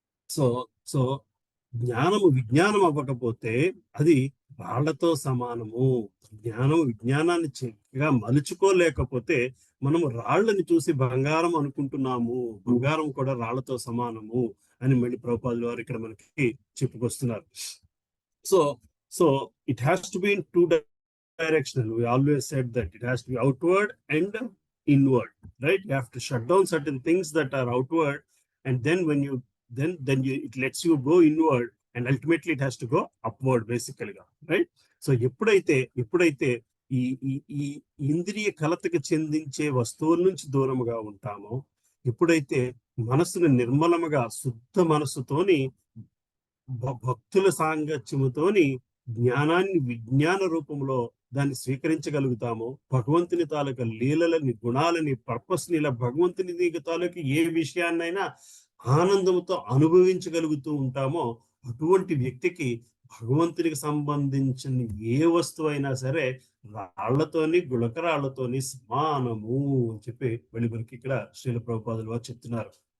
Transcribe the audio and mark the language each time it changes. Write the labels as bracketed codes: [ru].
[te] So జ్ఞానము విజ్ఞానం అవ్వకపోతే అది రాళ్లతో సమానము. విజ్ఞానాన్ని చక్కగా మలుచుకోలేకపోతే మనము రాళ్ళని చూసి బంగారం అనుకుంటున్నాము, బంగారం కూడా రాళ్లతో సమానము అని మళ్ళీ ప్రభుపాదుల వారు ఇక్కడ మనకి చెప్పుకొస్తున్నారు. [en] So it has to be in two directional. We always said that it has to be outward and inward, right? You have to shut down certain things that are outward, and then when you it lets you go inward, and ultimately it has to go upward basically, right? [te] So ఎప్పుడైతే ఈ ఇంద్రియ కలతకు చెందించే వస్తువుల నుంచి దూరముగా ఉంటామో, ఎప్పుడైతే మనసును నిర్మలముగా శుద్ధ మనసుతోని భక్తుల సాంగత్యముతోని జ్ఞానాన్ని విజ్ఞాన రూపంలో దాన్ని స్వీకరించగలుగుతామో, భగవంతుని తాలూకా లీలలని, గుణాలని, పర్పస్ ని, ఇలా భగవంతుని తాలూకా ఏ విషయాన్నైనా ఆనందంతో అనుభవించగలుగుతూ ఉంటామో, అటువంటి వ్యక్తికి భగవంతునికి సంబంధించిన ఏ వస్తువు అయినా సరే రాళ్లతోని, గుళకరాళ్లతోని సమానము అని చెప్పి మనకి ఇక్కడ శ్రీల ప్రభుపాదుల వారు చెప్తున్నారు.